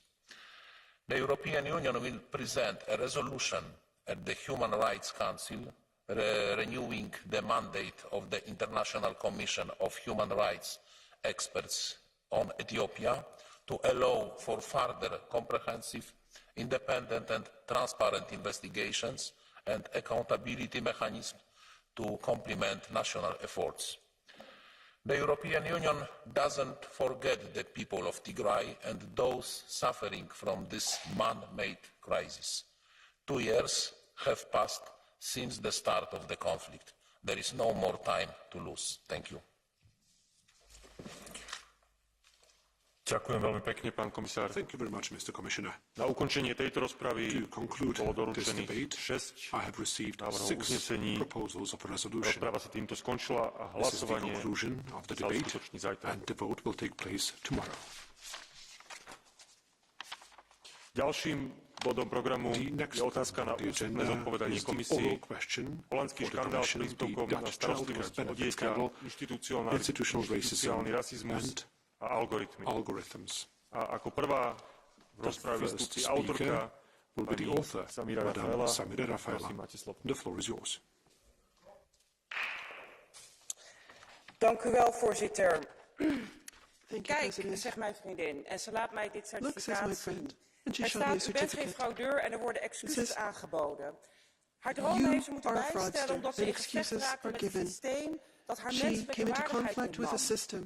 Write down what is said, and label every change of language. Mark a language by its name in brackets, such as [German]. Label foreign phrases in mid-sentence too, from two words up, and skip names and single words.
[English] The European Union will present a resolution at the Human Rights Council renewing the mandate of the International Commission of Human Rights experts on Ethiopia to allow for further comprehensive, independent and transparent investigations and accountability mechanisms to complement national efforts. The European Union doesn't forget the people of Tigray and those suffering from this man-made crisis. 2 years have passed since the start of the conflict. There is no more time to lose. Thank you. [Slovak] Ďakujem veľmi pekne, pán komisár. [English] Thank you very much, Mr. Commissioner. [Slovak] Na ukončenie tejto rozpravy bolo doručených 6 návrhov uznesení. Rozprava sa týmto skončila a hlasovanie sa uskutoční zajtra. Ďalším bodom programu je otázka na ústne zodpovedanie komisii. Holandský škandál s príspevkom na starostlivosť o dieťa, inštitucionálny rasizmus a algoritmy. A ako prvá v rozprave vystúpi autorka pani Samira Rafaela. Prosím, máte slovo. [English] The floor is yours. [Dutch] Dank u wel, voorzitter. Kijk, zegt mijn vriendin, en ze laat mij dit certificaat zien. Er staat, u bent geen fraudeur en er worden excuses aangeboden. Haar droom heeft ze moeten bijstellen omdat ze in gevecht raakte met het systeem dat haar menselijke waardigheid ontnam.